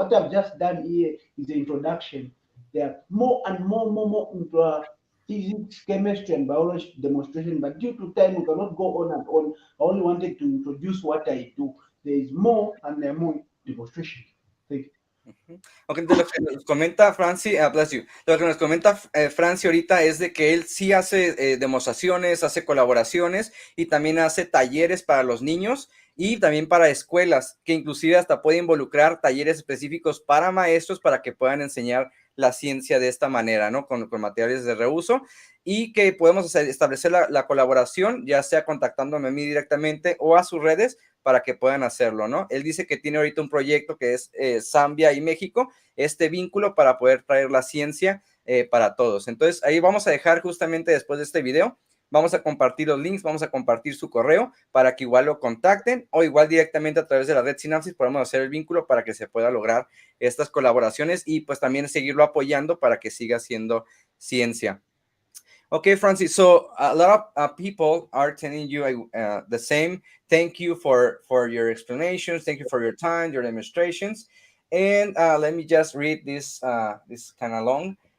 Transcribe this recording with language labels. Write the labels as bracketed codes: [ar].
[en] What I've just done here is the introduction. There are more and more into physics, chemistry, and biology demonstration, but due to time, we cannot go on and on. I only wanted to introduce what I do. There is more and there are more demonstration. Thank you. [es] Ok, de lo que nos comenta Franci, [en] bless you. [es] De lo que nos comenta Franci ahorita es de que él sí hace demostraciones, hace colaboraciones y también hace talleres para los niños y también para escuelas, que inclusive hasta puede involucrar talleres específicos para maestros para que puedan enseñar la ciencia de esta manera, ¿no? Con materiales de reuso, y que podemos establecer la colaboración, ya sea contactándome a mí directamente o a sus redes, para que puedan hacerlo, ¿no? Él dice que tiene ahorita un proyecto que es Zambia y México, este vínculo para poder traer la ciencia para todos. Entonces, ahí vamos a dejar justamente después de este video, vamos a compartir los links, vamos a compartir su correo para que igual lo contacten o igual directamente a través de la red Sinapsis podemos hacer el vínculo para que se pueda lograr estas colaboraciones y pues también seguirlo apoyando para que siga haciendo ciencia. [en] Okay, Francis. So a lot of people are telling you the same. Thank you for your explanations. Thank you for your time, your demonstrations. And let me just read this. This kind of long.